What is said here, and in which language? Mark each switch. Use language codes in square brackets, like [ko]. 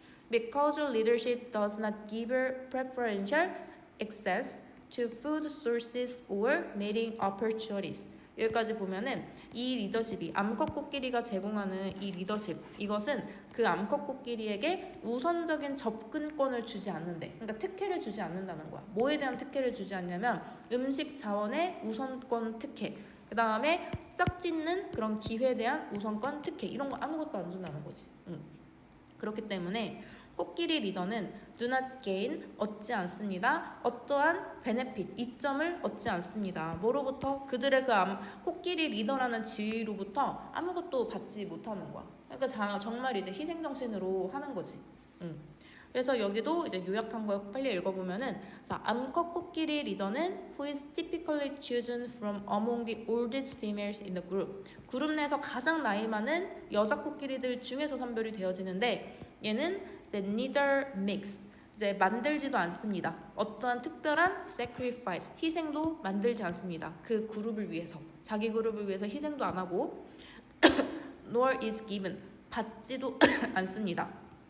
[en] Because leadership does not give preferential access to food sources or mating opportunities. [ko] 여기까지 보면은 이 리더십이 암컷 코끼리가 제공하는 이 리더십, 이것은 그 암컷 코끼리에게 우선적인 접근권을 주지 않는데, 그러니까 특혜를 주지 않는다는 거야. 뭐에 대한 특혜를 주지 않냐면 음식 자원의 우선권 특혜, 그 다음에 짝짓는 그런 기회에 대한 우선권 특혜, 이런 거 아무것도 안 준다는 거지. 그렇기 때문에 코끼리 리더는 [en] do not gain, [ko] 얻지 않습니다. 어떠한 benefit, 이점을 얻지 않습니다. 뭐로부터? 그들의 그 코끼리 리더라는 지위로부터 아무것도 받지 못하는 거야. 그러니까 정말 이제 희생정신으로 하는 거지. 그래서 여기도 이제 요약한 거 빨리 읽어보면은, 자, 암컷 코끼리 리더는 [en] who is typically chosen from among the oldest females in the group. [ko] 그룹 내에서 가장 나이 많은 여자 코끼리들 중에서 선별이 되어지는데, 얘는 이제 [en] neither makes, [ko] 이제 만들지도 않습니다. 어떠한 특별한 sacrifice, 희생도 만들지 않습니다. 그 그룹을 위해서, 자기 그룹을 위해서 희생도 안 하고 [en] nor is given, [ko] 받지도 않습니다.